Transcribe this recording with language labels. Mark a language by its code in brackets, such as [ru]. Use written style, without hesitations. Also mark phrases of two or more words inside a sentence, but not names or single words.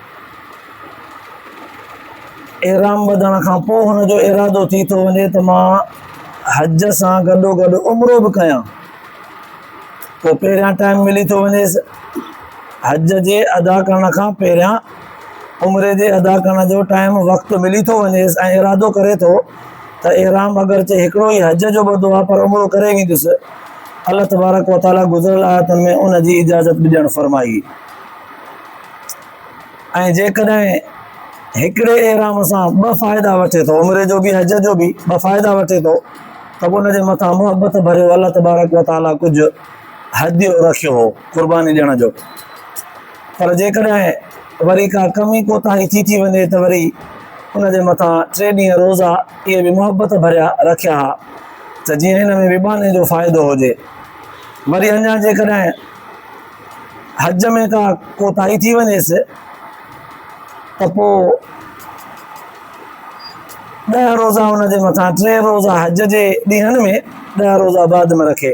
[sd] एहराम ॿधण खां पोइ हुनजो इरादो थी थो वञे त मां हज सां गॾोगॾु उमिरो बि कयां, पोइ पहिरियां टाइम मिली थो वञेसि हज जे अदा करण खां पहिरियां उमिरे जे अदा करण जो टाइम वक़्तु मिली थो वञेसि ऐं इरादो करे थो त एहराम अगरचे हिकिड़ो ई हज जो ॿधो आहे पर उमिरो करे वेंदुसि। [ar] الله تبارك وتعالى [sd] गुज़िरियल आयतुनि में उन जी इजाज़त बि ॾियणु फरमाई। ऐं जेकॾहिं हिकिड़े एहराम सां ॿ फ़ाइदा वठे थो, उमिरे जो बि हज जो बि ॿ फ़ाइदा वठे थो, त उन जे मथां मुहबत भरियो [ar] الله تبارك وتعالى [sd] कुझु हदियो रखियो हो क़ुर्बानी ॾियण जो। पर जेकॾहिं वरी का कमी कोताही थी वञे त वरी उन जे मथां 3 ॾींहं रोज़ा इहे बि मुहबत भरिया रखिया हा त जीअं हिन में विबाने जो फ़ाइदो हुजे। वरी अञा जेकॾहिं हज में का कोताही थी वञेसि त पोइ 10 रोज़ा हुन जे मथां 3 रोज़ा हज जे ॾींहंनि में 10 रोज़ा बाद में रखे।